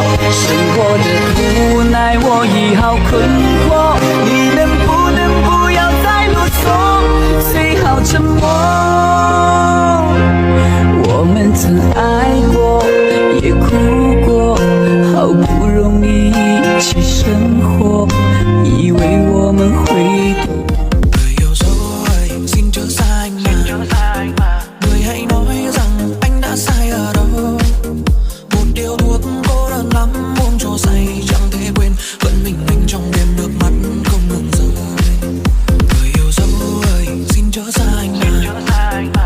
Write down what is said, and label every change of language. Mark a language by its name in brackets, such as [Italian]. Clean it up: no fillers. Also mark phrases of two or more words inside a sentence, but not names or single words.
[Chinese] 生活的无奈我已好困惑，你能不要再啰嗦？最好沉默。我们曾爱过，也哭过，好不容易一起生活，以为我们会懂。 [Vietnamese] Người yêu rồi, xin chớ xa anh mà. Người hãy nói rằng anh đã sai ở đâu. Một điều thuốc cô đơn lắm, uống cho say chẳng thể quên. Vẫn mình trong đêm nước mắt không ngừng rơi. Người yêu rồi, xin chớ xa anh mà.